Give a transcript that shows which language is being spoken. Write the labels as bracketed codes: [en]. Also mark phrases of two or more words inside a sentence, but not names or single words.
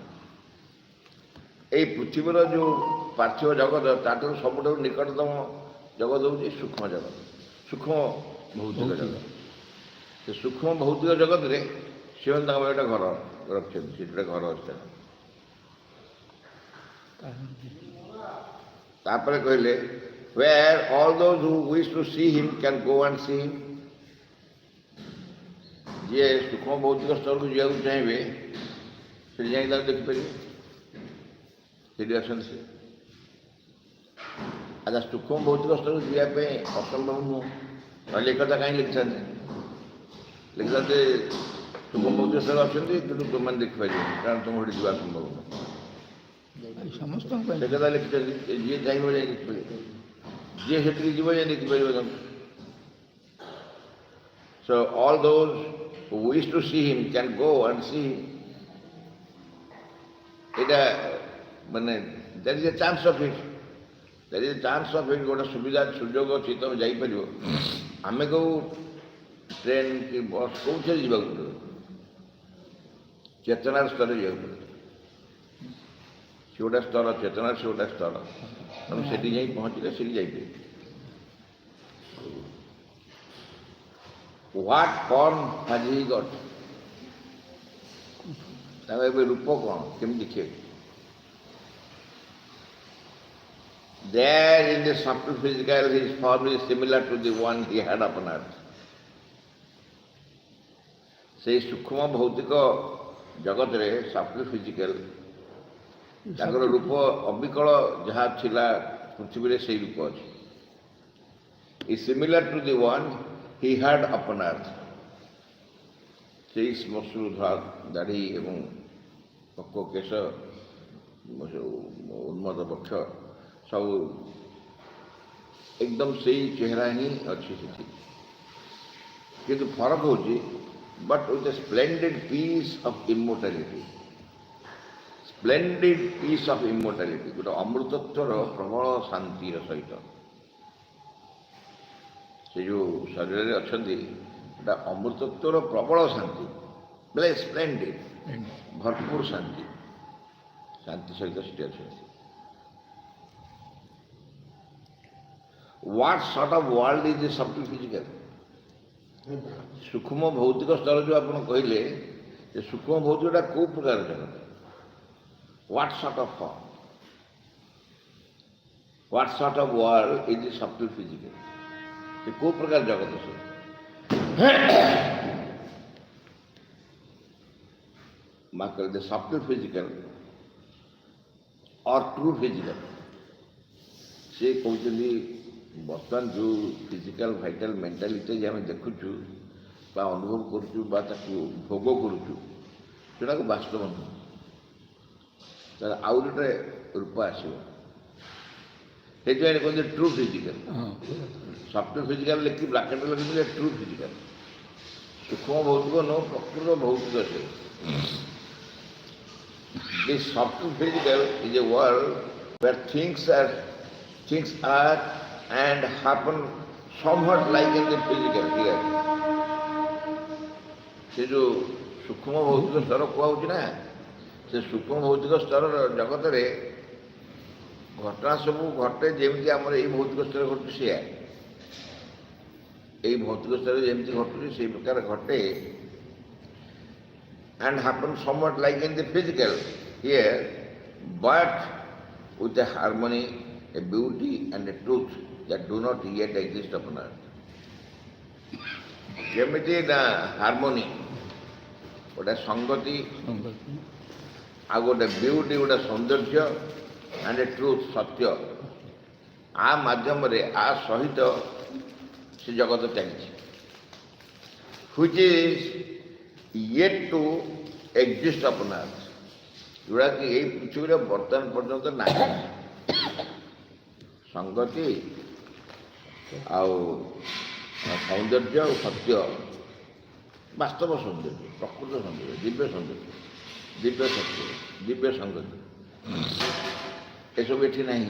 [or] ଏଇ ପୃଥିବୀର ଯେଉଁ ପାର୍ଥିବ ଜଗତ, ତାଠାରୁ ସବୁଠାରୁ ନିକଟତମ ଜଗତ ହେଉଛି ସୂକ୍ଷ୍ମ ଜଗତ, ସୂକ୍ଷ୍ମ ଭୌତିକ ଜଗତ। ସେ ସୂକ୍ଷ୍ମ ଭୌତିକ ଜଗତରେ ସେମାନେ ତାଙ୍କ ପାଇଁ ଗୋଟେ ଘର ରଖିଛନ୍ତି, ସେଠି ଗୋଟେ ଘର ଅଛି। ତାପରେ କହିଲେ [en] where all those who wish to see him can go and see him। [or] ଯିଏ ସୂକ୍ଷ୍ମ ଭୌତିକ ସ୍ତରକୁ ଯିବାକୁ ଚାହିଁବେ ସେଠି ଯାଇକି ତାକୁ ଦେଖିପାରିବେ, ସେଠି ଅଛନ୍ତି ସେ। ଆଚ୍ଛା, ସୂକ୍ଷ୍ମ ଭୌତିକ ସ୍ତରକୁ ଯିବା ପାଇଁ ଅସମ୍ଭବ ନୁହଁ, ନହେଲେ ଏକଥା କାହିଁ ଲେଖିଥାନ୍ତେ? ଲେଖିଥାନ୍ତେ ସୂକ୍ଷ୍ମ ଭୌତିକ ସ୍ତର ଅଛନ୍ତି କିନ୍ତୁ ତୁମମାନେ ଦେଖିପାରିବେନି, କାରଣ ତୁମ ସେଠି ଯିବା ସମ୍ଭବ ନୁହଁ। ସମସ୍ତଙ୍କ ସେ କଥା ଲେଖିଛନ୍ତି, ଯିଏ ଚାହିଁବ ଯାଇ ଦେଖିପାରିବ, ଯିଏ ସେଠିକି ଯିବ ଯାଇ ଦେଖିପାରିବ ତାଙ୍କୁ। [en] So all those who wish to see him can go and see him। এটা ମାନେ there is a chance of it, there is a chance of it, [or] ଗୋଟେ ସୁବିଧା ସୁଯୋଗ ଅଛି, ତୁମେ ଯାଇପାରିବ। ଆମେ କେଉଁ ଟ୍ରେନ୍ କି ବସ୍ କେଉଁଥିରେ ଯିବାକୁ ପଡ଼ିବ? ଚେତନାର ସ୍ତରରେ ଯିବାକୁ ପଡ଼ିବ। ସେ ଗୋଟେ ସ୍ତର, ଚେତନାର ସେ ଗୋଟେ ସ୍ତର, ତେଣୁ ସେଠି ଯାଇ ପହଞ୍ଚିଲେ ସେଠି ଯାଇପାରିବେ। [en] What form has he got? [or] ତାଙ୍କ ଏବେ ରୂପ କ'ଣ, କେମିତି ଦେଖିବାକୁ? [en] There in the subtle physical, his form is similar to the one he had upon earth. [or] ସେଇ ସୂକ୍ଷ୍ମ ଭୌତିକ ଜଗତରେ [en] soft physical [or] ତାଙ୍କର ରୂପ ଅବିକଳ ଯାହା ଥିଲା ପୃଥିବୀରେ ସେଇ ରୂପ ଅଛି। [en] is similar to the one he had upon earth. [or] ସେଇ ଶ୍ମଶ୍ରୁ ଦାଢ଼ି ଏବଂ ପକ୍କ କେଶ ଉନ୍ମତ ବକ୍ଷ ସବୁ ଏକଦମ ସେଇ ଚେହେରା ହିଁ ଅଛି ସେଠି, କିନ୍ତୁ ଫରକ ହେଉଛି [en] but with a splendid piece of immortality. Splendid piece of immortality, [or] ଗୋଟେ ଅମୃତତ୍ୱର ପ୍ରବଳ ଶାନ୍ତିର ସହିତ ସେ ଯେଉଁ ଶରୀରରେ ଅଛନ୍ତି ଏଟା ଅମୃତତ୍ୱର ପ୍ରବଳ ଶାନ୍ତି, ବୋଲେ ସ୍ପ୍ଲେଣ୍ଡିଡ ଭରପୁର ଶାନ୍ତି, ଶାନ୍ତି ସହିତ ସେଠି ଅଛନ୍ତି। [en] What sort of world is the subtle physical? [or] ସୂକ୍ଷ୍ମ ଭୌତିକ ସ୍ତର ଯେଉଁ ଆପଣ କହିଲେ ସେ ସୂକ୍ଷ୍ମ ଭୌତିକଟା କେଉଁ ପ୍ରକାର ଜଗତ? [en] What sort of form? What sort of world is the subtle physical? [or] ସେ କେଉଁ ପ୍ରକାର ଜଗତ ସେ? [en] the subtle physical or true physical, [or] ସେ କହୁଛନ୍ତି ବର୍ତ୍ତମାନ ଯେଉଁ [en] physical vital mentality [or] ଯେ ଆମେ ଦେଖୁଛୁ ବା ଅନୁଭବ କରୁଛୁ ବା ତାକୁ ଭୋଗ କରୁଛୁ ସେଟାକୁ ବାସ୍ତବ ନୁହେଁ, ତାର ଆଉ ଗୋଟେ ରୂପ ଆସିବ। ସେଥିପାଇଁ କୁହନ୍ତି [en] true physical. soft physical [or] ଲେଖି ବ୍ରାକେଟ ଲେଖିଥିଲେ [en] true physical, [or] ସୂକ୍ଷ୍ମ ଭୌତିକ ନୁହଁ, ପ୍ରକୃତ ଭୌତିକ ସେ। [en] This subtle physical is a world where things are and happen somewhat like in the physical here. [or] ସେ ଯେଉଁ ସୂକ୍ଷ୍ମ ଭୌତିକ ସ୍ତର କୁହାହେଉଛି ନା, ସେ ସୂକ୍ଷ୍ମ ଭୌତିକ ସ୍ତରର ଜଗତରେ ଘଟଣା ସବୁ ଘଟେ ଯେମିତି ଆମର ଏଇ ଭୌତିକ ସ୍ତରରେ ଘଟୁଛି ସେୟା, ଏଇ ଭୌତିକ ସ୍ତରରେ ଯେମିତି ଘଟୁଛି ସେଇ ପ୍ରକାର ଘଟେ। [en] and happen somewhat like in the physical here, but with a harmony, a beauty and a truth that do not yet exist upon earth. [or] ଯେମିତି ନା ହାରମୋନି, ଗୋଟେ ସଂଗତି, ଆଉ ଗୋଟେ ବିୟୁଟି, ଗୋଟେ ସୌନ୍ଦର୍ଯ୍ୟ [en] and a truth, [or] ସତ୍ୟ, ଆ ମାଧ୍ୟମରେ ଆ ସହିତ ସେ ଜଗତ ଚାଲିଛି। [en] which is yet to exist upon earth, [or] ଯେଉଁଟାକି ଏଇ ପୃଥିବୀରେ ବର୍ତ୍ତମାନ ପର୍ଯ୍ୟନ୍ତ ନାହିଁ। ସଂଗତି ଆଉ ସୌନ୍ଦର୍ଯ୍ୟ ଆଉ ସତ୍ୟ, ବାସ୍ତବ ସୌନ୍ଦର୍ଯ୍ୟ, ପ୍ରକୃତ ସୌନ୍ଦର୍ଯ୍ୟ, ଦିବ୍ୟ ସୌନ୍ଦର୍ଯ୍ୟ, ଦିବ୍ୟ ସତ୍ୟ, ଦିବ୍ୟ ସଂଗତି, ଏସବୁ ଏଠି ନାହିଁ।